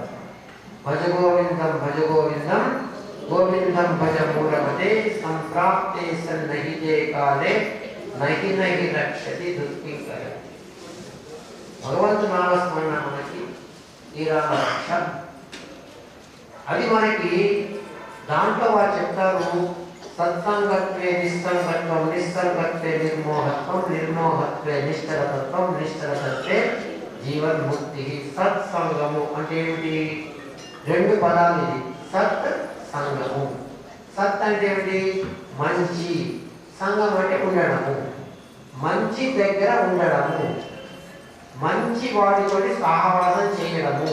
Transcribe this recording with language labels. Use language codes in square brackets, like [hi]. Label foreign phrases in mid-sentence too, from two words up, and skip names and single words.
[sa] భజగోవిందం భజగోవిందం గోవిందం భజ మూఢమతే సంప్రాప్తే సన్నహితే కాలే నహి నహి రక్షతి దుఃఖింకర. [te] భగవంతు నామస్మరణ మనకి తీరాల రక్ష. అది మనకి దాంట్లో వారు చెప్తారు, [sa] సత్సంగత్వే నిస్సంగత్వం, నిస్సంగత్వే నిర్మోహత్వం, నిర్మోహత్వే నిశ్చలతత్వం, నిశ్చలతత్వే జీవన్ముక్తి. [te] సత్సంగము అంటే ఏమిటి? 2 పదాలు ఇది, సత్ సంగము. సత్ అంటే ఏమిటి? మంచి. సంగం అంటే ఉండడము, మంచి దగ్గర ఉండడము, మంచి వాడితోటి సహవాసం చేయడము.